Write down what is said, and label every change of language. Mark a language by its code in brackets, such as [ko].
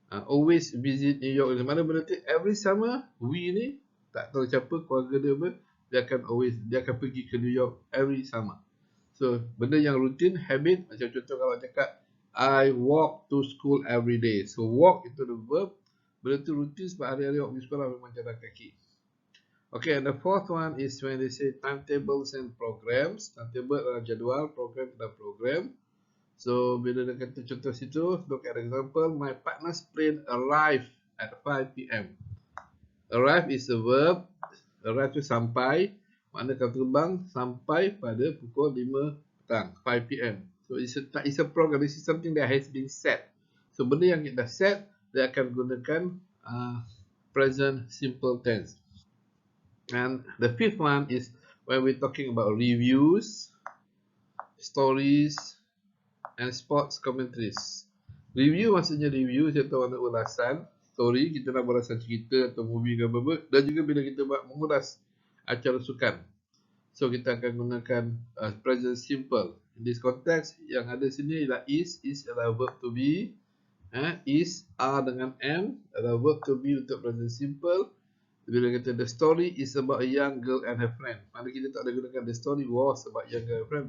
[en] Always visit New York. [ms] Mana benda tu [en] every summer [ms] we ni tak tahu siapa keluarga dia apa, dia akan pergi ke New York every summer. So benda yang rutin, habit, macam contoh kalau cakap [en] I walk to school every day. [ms] So walk itu [en] the verb. [ms] Benda tu rutin sebab hari-hari awak pergi sekolah memang jalan kaki. [en] Okay, and the fourth one is when they say timetables and programs. [ms] Timetable adalah jadual, program adalah program. [en] So, [ms] bila dia kata contoh situ, [en] look at the example, my partner's plane arrived at 5 p.m. Arrive is a verb. [ms] Arrive tu sampai. Makna kalau terbang sampai pada pukul 5 petang, 5 p.m. [en] So, it's a program. This is something that has been set. So, [ms] benda yang dah set, dia akan gunakan [en] present simple tense. And the fifth one is when we're talking about reviews, stories, and sports commentaries. [ms] Review maksudnya review, saya tahu makna ulasan. Story, kita nak berulasan cerita atau movie ke apa-apa. Dan juga bila kita buat mengulas acara sukan. So, kita akan gunakan present simple. In this context, yang ada sini ialah is adalah [en] verb to be. [ms] Is, are dengan am adalah verb to be untuk present simple. Bila kata [en] the story is about a young girl and her friend. [ms] Mana kita tak ada gunakan [en] the story was about young girl and her friend.